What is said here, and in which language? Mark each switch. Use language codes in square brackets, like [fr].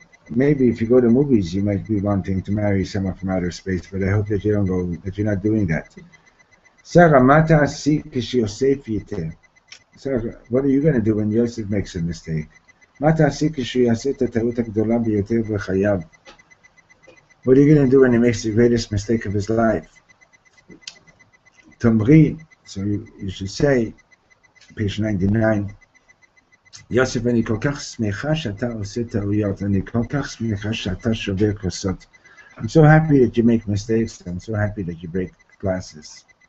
[en] Maybe if you go to movies, you might be wanting to marry someone from outer space, but I hope that you don't go, that you're not doing that. [he] Sarah, מה תעשי כשיוסף יטעה? [en] Sarah, what are you going to do when Yosef makes a mistake? [he] מה תעשי כשהוא יעשה את הטעות הגדולה ביותר בחייו? [en] What are you going to do when he makes the greatest mistake of his life? [he] תאמרי, [en] so you should say, page 99, [he] יוסף, אני כל כך שמחה שאתה עושה טעויות, אני כל כך שמחה שאתה שובר כוסות. [en] I'm so happy that you make mistakes, I'm so happy that you break glasses.